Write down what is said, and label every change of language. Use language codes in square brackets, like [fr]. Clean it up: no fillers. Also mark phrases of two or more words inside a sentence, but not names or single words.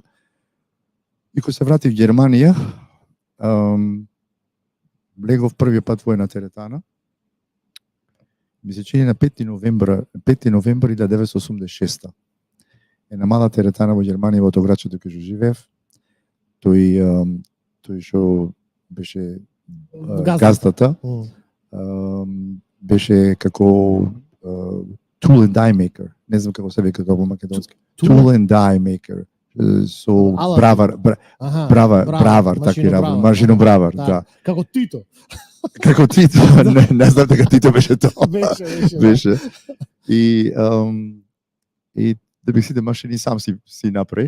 [mk] И кога се вратив в Германија, легов првиот пат во една теретана, ми се чини на 5 новември 1986. Една мала теретана во Германија, во тоа градчето кај што живеев. Тој што беше газдата, беше како [en] tool and die maker. [mk] Не знам како се вика тоа во македонски. [en] Tool and die maker. [mk] Со бравар, такви работи, машинобравар, да. Како Тито. Како Тито, не знам дека Тито беше тоа. Беше. И да би сите машини сам си направи.